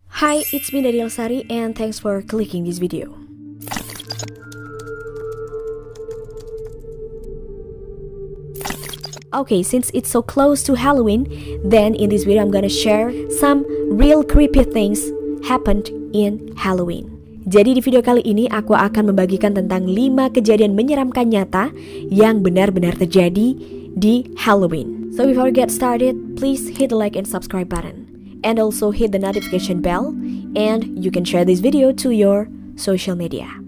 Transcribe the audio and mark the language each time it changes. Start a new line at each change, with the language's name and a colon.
English: Hi, it's me Daniel Sari and thanks for clicking this video. Okay, since it's so close to Halloween, then in this video I'm gonna share some real creepy things happened in Halloween.
Indonesian: Jadi di video kali ini aku akan membagikan tentang 5 kejadian menyeramkan nyata yang benar-benar terjadi di Halloween.
English: So before we get started, please hit the like and subscribe button. And also hit the notification bell, and you can share this video to your social media.